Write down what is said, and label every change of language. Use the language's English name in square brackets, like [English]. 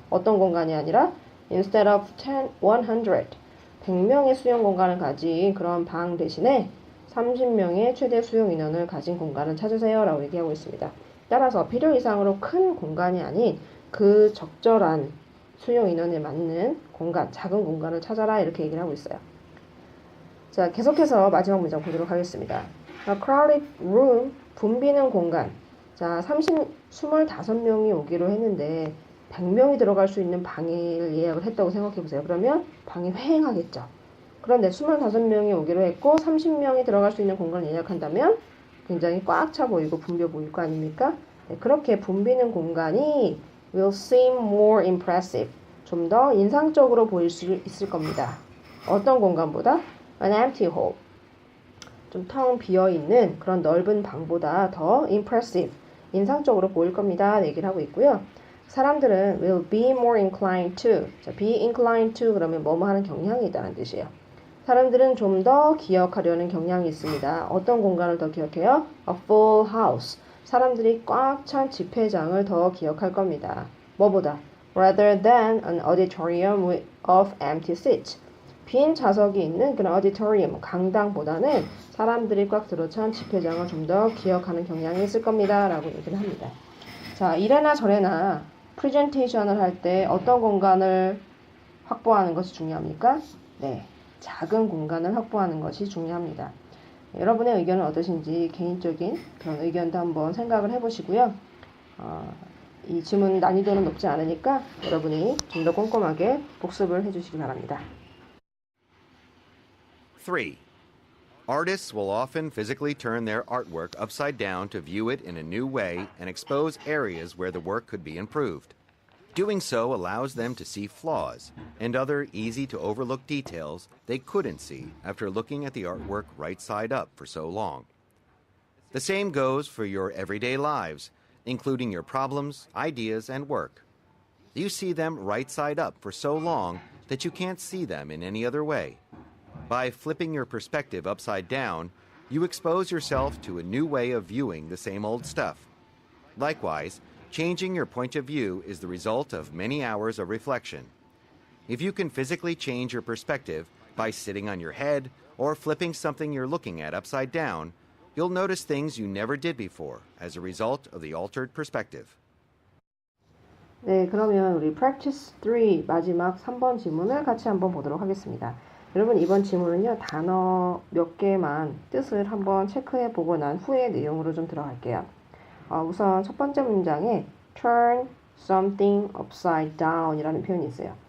[Korean] 어떤 공간이 아니라 [English] instead of 100 [Korean] 100명의 수용 공간을 가진 그런 방 대신에 30명의 최대 수용 인원을 가진 공간을 찾으세요 라고 얘기하고 있습니다. 따라서 필요 이상으로 큰 공간이 아닌 그 적절한 수용 인원에 맞는 공간, 작은 공간을 찾아라 이렇게 얘기를 하고 있어요. 자, 계속해서 마지막 문장 보도록 하겠습니다. [English] A crowded room, [Korean] 붐비는 공간. 자, 25명이 오기로 했는데 100명이 들어갈 수 있는 방을 예약을 했다고 생각해 보세요. 그러면 방이 휑하겠죠. 그런데 25명이 오기로 했고 30명이 들어갈 수 있는 공간을 예약한다면 굉장히 꽉 차 보이고 붐벼 보일 거 아닙니까? 네, 그렇게 붐비는 공간이 [English] will seem more impressive. [Korean] 좀 더 인상적으로 보일 수 있을 겁니다. 어떤 공간보다? [English] An empty hall. [Korean] 좀 텅 비어있는 그런 넓은 방보다 더 impressive. 인상적으로 보일 겁니다. 얘기를 하고 있고요. 사람들은 [English] will be more inclined to. [Korean] 자, be inclined to 그러면 뭐뭐 하는 경향이 있다는 뜻이에요. 사람들은 좀 더 기억하려는 경향이 있습니다. 어떤 공간을 더 기억해요? [English] A full house. [Korean] 사람들이 꽉 찬 집회장을 더 기억할 겁니다. 뭐보다? [English] Rather than an auditorium of empty seats. [Korean] 빈 좌석이 있는 그런 auditorium, 강당보다는 사람들이 꽉 들어찬 집회장을 좀 더 기억하는 경향이 있을 겁니다. 라고 얘기를 합니다. 자, 이래나 저래나 프레젠테이션을 할 때 어떤 공간을 확보하는 것이 중요합니까? 네, 작은 공간을 확보하는 것이 중요합니다. 여러분의 의견은 어떠신지 개인적인 그런 의견도 한번 생각을 해보시고요. 이 지문 난이도는 높지 않으니까 여러분이 좀 더 꼼꼼하게 복습을 해주시기 바랍니다. 3. [English] Artists will often physically turn their artwork upside down to view it in a new way and expose areas where the work could be improved. Doing so allows them to see flaws and other easy-to-overlook details they couldn't see after looking at the artwork right side up for so long. The same goes for your everyday lives, including your problems, ideas, and work. You see them right side up for so long that you can't see them in any other way. By flipping your perspective upside down, you expose yourself to a new way of viewing the same old stuff. Likewise, changing your point of view is the result of many hours of reflection. If you can physically change your perspective by sitting on your head or flipping something you're looking at upside down, you'll notice things you never did before as a result of the altered perspective. [Korean] 네, 그러면 우리 practice 3 마지막 3번 지문을 같이 한번 보도록 하겠습니다. 여러분 이번 지문은요 단어 몇 개만 뜻을 한번 체크해 보고 난 후에 내용으로 좀 들어갈게요. 우선 첫 번째 문장에 [English] turn something upside down [Korean] 이라는 표현이 있어요.